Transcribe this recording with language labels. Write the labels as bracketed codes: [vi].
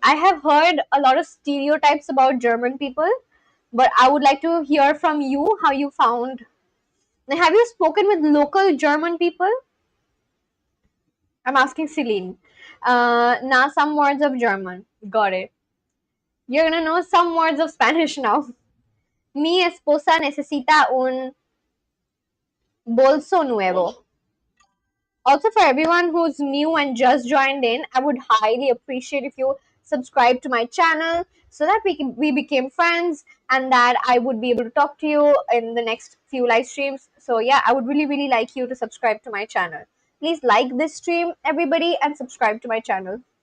[en] I have heard a lot of stereotypes about German people, but I would like to hear from you how you found. Have you spoken with local German people? I'm asking Celine. Now some words of German. Got it. You're gonna know some words of Spanish now. [es] Mi esposa necesita un bolso nuevo. [en] Also, for everyone who's new and just joined in, I would highly appreciate if you subscribe to my channel so that we became friends and that I would be able to talk to you in the next few live streams. So yeah, I would really like you to subscribe to my channel. Please like this stream, everybody, and subscribe to my channel.